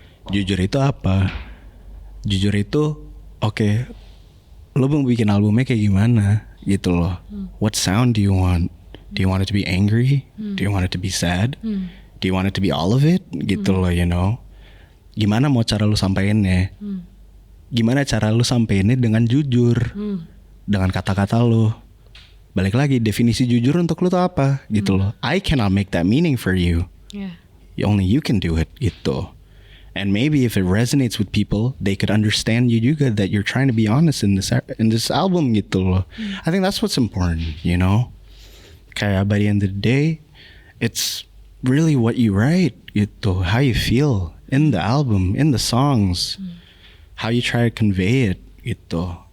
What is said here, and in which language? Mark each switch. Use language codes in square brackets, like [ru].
[id] Jujur itu apa? Jujur itu, oke, lo mau bikin albumnya kayak gimana gitu loh. [en] What sound do you want? Do you want it to be angry? Do you want it to be sad? Do you want it to be all of it? [id] Gitu loh, [en] you know. [id] Gimana mau cara lu sampeinnya? Gimana cara lu sampeinnya dengan jujur? Dengan kata-kata lu. Balik lagi, definisi jujur untuk lu tuh apa gitu loh. [en] I cannot make that meaning for you. Only you can do it [id] gitu. [en] And maybe if it resonates with people, they could understand you juga that you're trying to be honest in this album [id] gitu loh. [en] I think that's what's important, you know. [id] Kayak [en] by the end of the day, it's really what you write [id] gitu, [en] how you feel in the album, in the songs, how you try to convey it gitu.